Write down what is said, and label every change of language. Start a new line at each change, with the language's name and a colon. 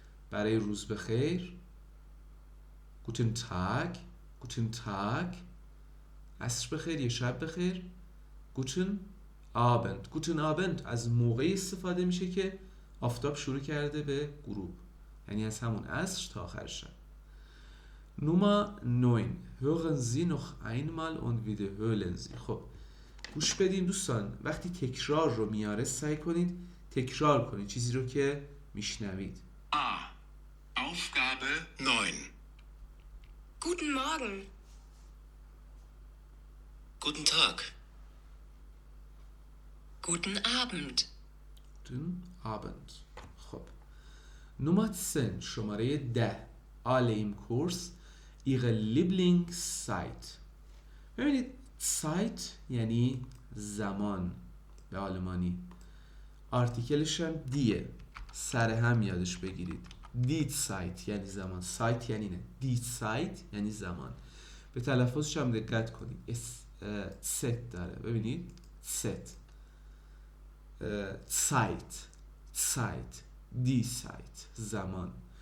Persian: برای روز بخیر
German: guten Tag.
Persian: عصر بخیر یا شب بخیر
German: guten Abend.
Persian: از موقعی استفاده میشه که آفتاب شروع کرده به غروب، یعنی از همون عصر تا آخر شب. نمره 9.
German: hören Sie noch einmal und wiederholen Sie.
Persian: خب گوش بدین دوستان. وقتی تکرار رو میاره سعی کنید تکرار کنید چیزی رو که میشنوید.
German: A. Aufgabe 9. Guten Morgen. Guten Tag. Guten Abend. guten Abend. خب Nummer 10
Persian: شماره 10
German: alle im Kurs ihre Lieblingszeit.
Persian: ببینید Zeit یعنی زمان به آلمانی، آرتیکلش هم دیه، سر هم یادش بگیرید. Die Zeit یعنی زمان، Zeit یعنی نه، Die Zeit یعنی زمان. به تلفظش هم دقت کنید، ست داره، ببینید ست، Zeit Zeit Die Zeit زمان.